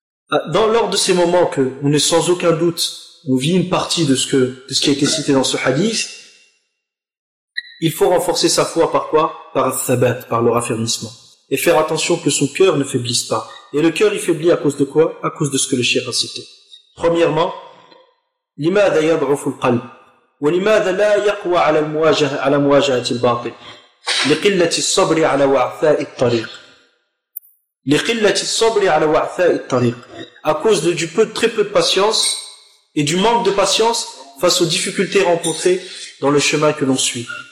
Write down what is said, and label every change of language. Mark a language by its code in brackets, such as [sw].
[fr] Lors de ces moments que on est sans aucun doute, on vit une partie de ce qui a été cité dans ce hadith, il faut renforcer sa foi par quoi ? Par al-thabat, par le raffermissement. Et faire attention que son cœur ne faiblisse pas. Et le cœur, il faiblit à cause de quoi ? À cause de ce que le cheikh a cité. [ar] Premièrement, لِمَاذَ يَضْعُفُ الْقَلْبِ وَلِمَاذَ لَا يَقْوَى عَلَى مُوَاجَهَةِ الْبَاطِلِ لِقِلَّةِ الصَّبْرِ عَلَى وَعْثَاءِ الطَّرِيقِ لِقِلَّةِ الصَّبْرِ عَلَى وَعْثَاءِ الطَّرِيقِ. [fr] À cause de très peu de patience et du manque de patience face aux difficultés rencontrées dans le chemin que l'on suit.